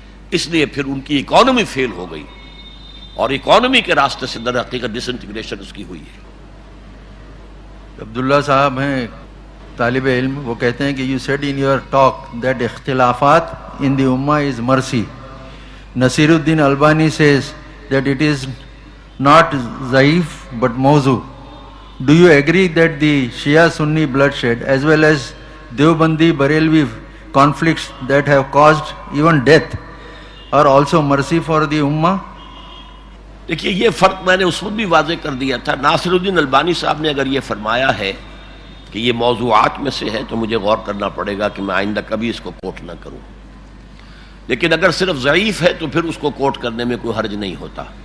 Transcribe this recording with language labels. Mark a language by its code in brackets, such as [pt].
[ur] اس لیے پھر ان کی اکانومی فیل ہو گئی، اور اکانومی کے راستے سے در حقیقت ڈس انٹیگریشن اس کی ہوئی ہے. عبداللہ صاحب ہیں طالب علم، وہ کہتے ہیں کہ [en] You said in your talk that اختلافات in the امہ is mercy. Nasiruddin Albani says that it is not ضعیف but موضوع. Do you agree that the Shia Sunni bloodshed as well as Deobandi Barelvi conflicts that have caused even death are also mercy for the ummah? [ur] دیکھیے یہ فرق میں نے اس وقت بھی واضح کر دیا تھا. ناصر الدین البانی صاحب نے اگر یہ فرمایا ہے کہ یہ موضوعات میں سے ہے تو مجھے غور کرنا پڑے گا کہ میں آئندہ کبھی اس کو کوٹ نہ کروں. لیکن اگر صرف ضعیف ہے تو پھر اس کو کوٹ کرنے میں کوئی حرج نہیں ہوتا.